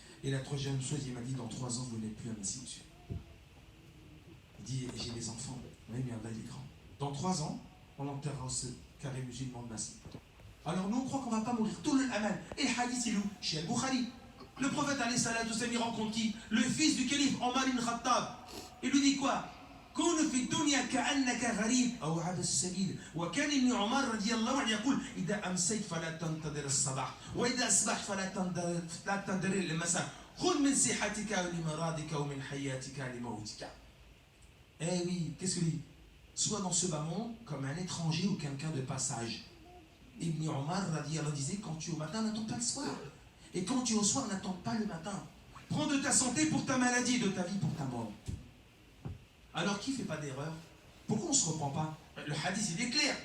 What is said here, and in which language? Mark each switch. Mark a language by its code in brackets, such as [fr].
[fr] Et la troisième chose, il m'a dit, dans 3 ans, vous n'êtes plus un assis dessus. Il dit, j'ai des enfants. Oui, mais Allah, il est grand. Dans 3 ans, on enterrera ce carré musulman de Massi. Alors nous, on croit qu'on ne va pas mourir. Tout le amal. Et le hadith, il est où? Chez Al-Bukhari. Le prophète, alayhi salatu wassalam, il rencontre qui? Le fils du calife, Omar ibn Khattab. Il lui dit quoi? [ar] كن في الدنيا كأنك غريب أو عابر السبيل وكان ابن عمر رضي الله عنه يقول إذا أمسيت فلا تنتظر الصباح وإذا أصبحت فلا تنتظر المساء خذ من صحتك لمرضك ومن حياتك لموتك. [fr] Eh oui, qu'est-ce que dit? Sois dans ce bas monde comme un étranger ou quelqu'un de passage. Ibn Omar radiallahu disait, quand tu es au matin, n'attends pas le soir. Et quand tu es au soir, n'attends pas le matin. Prends de ta santé pour ta maladie, de ta vie pour ta mort. Alors qui ne fait pas d'erreur? Pourquoi on ne se reprend pas? Le hadith il est clair.